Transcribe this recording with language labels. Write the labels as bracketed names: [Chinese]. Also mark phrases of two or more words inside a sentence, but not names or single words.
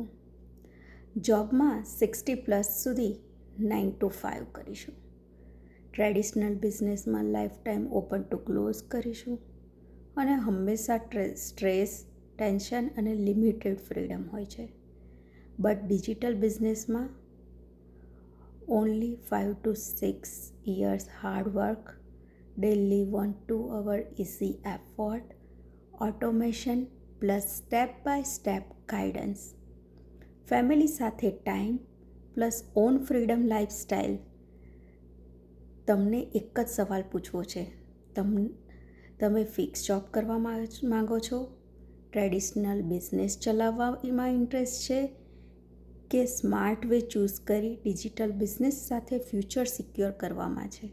[Gujarati] જોબમાં 60+ સુધી 9 to 5 કરીશું. [English] traditional businessમાં life time open to close કરીશું. [Gujarati] અને હંમેશા [English] stress, tension [Gujarati] અને [English] limited freedom [Gujarati] હોય છે. [English] but digital businessમાં only 5 to 6 years hard work, daily 1-2 hour easy effort, automation plus step by step guidance, ફેમિલી સાથે time plus own freedom lifestyle. [Gujarati] તમને એક જ સવાલ પૂછવો છે, તમે [English] fix job [Gujarati] કરવા માંગો છો, [English] traditional business [Gujarati] ચલાવવામાં ઇન્ટરેસ્ટ છે કે [English] smart way [Gujarati] ચૂઝ કરી [English] digital business [Gujarati] સાથે [English] future secure [Gujarati] કરવામાં છે.